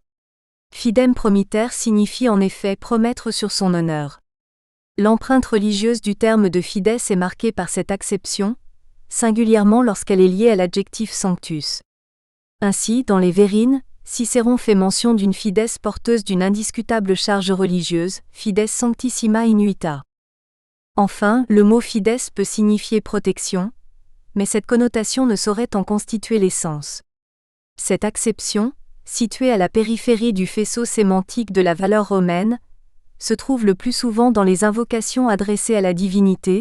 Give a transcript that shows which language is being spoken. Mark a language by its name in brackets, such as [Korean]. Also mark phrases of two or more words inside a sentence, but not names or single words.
[Latin] Fidem promitère [French] signifie en effet promettre sur son honneur. L'empreinte religieuse du terme de fides est marquée par cette acception, singulièrement lorsqu'elle est liée à l'adjectif sanctus. Ainsi, dans les Vérines, Cicéron fait mention d'une fides porteuse d'une indiscutable charge religieuse, [Latin] fides sanctissima inuita. [French] Enfin, le mot fides peut signifier protection, mais cette connotation ne saurait en constituer l'essence. Cette acception, située à la périphérie du faisceau sémantique de la valeur romaine, se trouve le plus souvent dans les invocations adressées à la divinité.